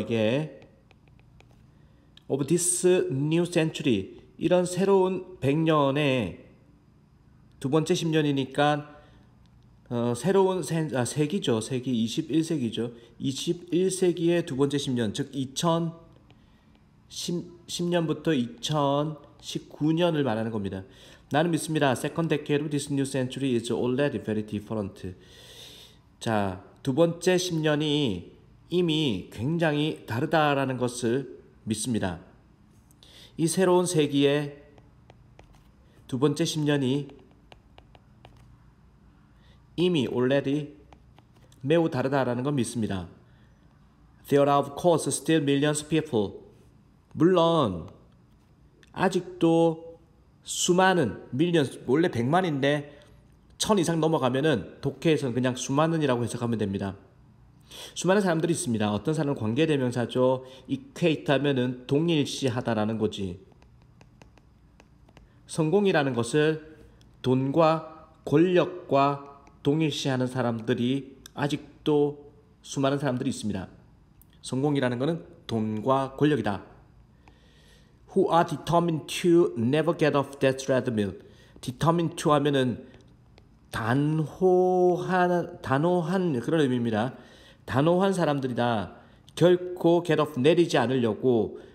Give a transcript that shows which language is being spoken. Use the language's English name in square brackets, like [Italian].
[Korean] 이게 [English] of this new century, [Korean] 이런 새로운 100년의 두 번째 10년이니까 새로운 세기죠. 세기 21세기죠. 21세기의 두 번째 10년, 즉 2010년부터 2019년을 말하는 겁니다. 나는 믿습니다. [English] Second decade of this new century is already very different. [Korean] 자, 두 번째 10년이 이미 굉장히 다르다라는 것을 믿습니다. 이 새로운 세기의 두 번째 10년이 이미 already 매우 다르다라는 걸 믿습니다. [English] There are of course still millions of people. [Korean] 물론 아직도 수많은 millions, 원래 100만인데 1000 이상 넘어가면은 독해에서는 그냥 수많은이라고 해석하면 됩니다. 수많은 사람들이 있습니다. 어떤 사람은 관계대명사죠. equate 하면은 동일시하다라는 거지. 성공이라는 것을 돈과 권력과 동일시하는 사람들이 아직도 수많은 사람들이 있습니다. 성공이라는 것은 돈과 권력이다. [English] Who are determined to never get off that treadmill. [Korean] determined to 하면은 단호한 그런 의미입니다. 단호한 사람들이다. 결코 [English] get off [Korean] 내리지 않으려고.